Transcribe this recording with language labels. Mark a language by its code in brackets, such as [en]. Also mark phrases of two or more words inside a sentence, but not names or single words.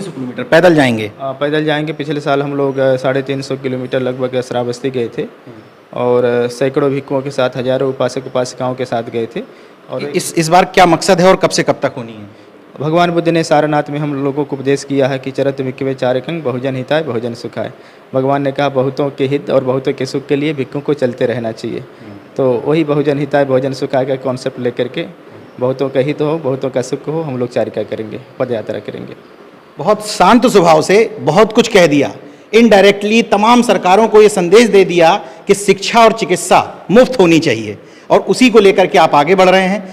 [hi] 300 किलोमीटर पैदल जाएंगे? पैदल जाएंगे। पिछले साल हम लोग 350 किलोमीटर लगभग श्रावस्ती गए थे, और सैकड़ों भिक्षुओं के साथ, हजारों उपासक उपासिकाओं के साथ गए थे। और इस बार क्या मकसद है और कब से कब तक होनी है? भगवान बुद्ध ने सारनाथ में हम लोगों को उपदेश किया है कि [pi] चरत भिक्षवे चारकं बहुजन हिताय बहुजन सुखाय। [hi] भगवान ने कहा बहुतों के हित और बहुतों के सुख के लिए भिक्षुओं को चलते रहना चाहिए। तो वही [pi] बहुजन हिताय बहुजन सुखाय [hi] का कॉन्सेप्ट लेकर के बहुतों का हित हो, बहुतों का सुख हो, हम लोग चारिका करेंगे, पद यात्रा करेंगे। बहुत शांत स्वभाव से बहुत कुछ कह दिया। इनडायरेक्टली तमाम सरकारों को ये संदेश दे दिया कि शिक्षा और चिकित्सा मुफ्त होनी चाहिए, और उसी को लेकर के आप आगे बढ़ रहे हैं।